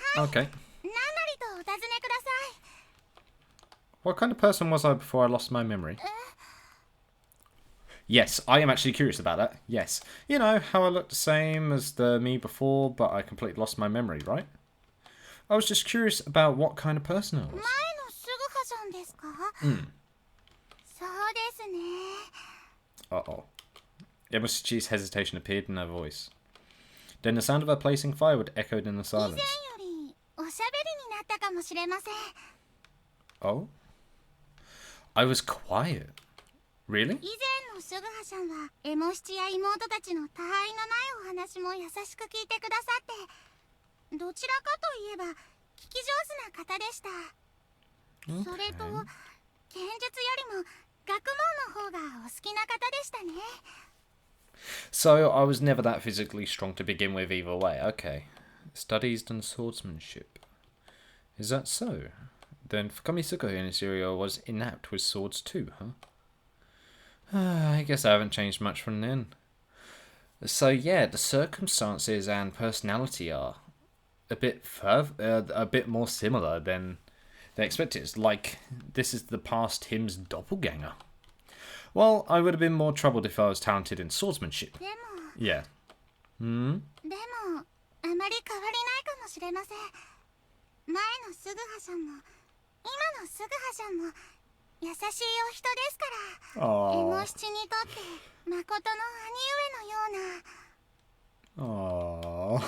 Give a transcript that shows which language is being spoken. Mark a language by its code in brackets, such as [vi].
[en] Okay. [ja] 何なりとお尋ねください。 [en] What kind of person was I before I lost my memory? Yes, I am actually curious about that. Yes. You know, how I looked the same as the me before, but I completely lost my memory, right? I was just curious about what kind of person I [ja] 前の [en] was. [ja] シュグハシャンですか？そうですね。 [en] Uh-oh. Emoshichi's hesitation appeared in her voice. Then the sound of her placing firewood echoed in the [ja] 以前 [en] silence. [ja] よりおしゃべりになったかもしれません。 [en] Oh? I was quiet. Really? 以前のシュグハシャンはエモ七や妹たちの他愛のないお話も優しく聞いてくださって、どちらかといえば聞き上手な方でした。それと剣術よりも学問の方がお好きな方でしたね。 So I was never that physically strong to begin with either way. Okay. Studies and swordsmanship. Is that so? Then Fukami Sugaha in this area was inept with swords too, huh? I guess I haven't changed much from then. So yeah, the circumstances and personality are a bit more similar than they expected. It's like this is the past him's doppelganger. Well, I would have been more troubled if I was talented in swordsmanship. [ja] でも、 [en] Yeah. [ja] でもあまり変わりないかもしれません。前のシュグハシャンも今のシュグハシャンも優しいお人ですから。エモ七にとって誠の兄上のような。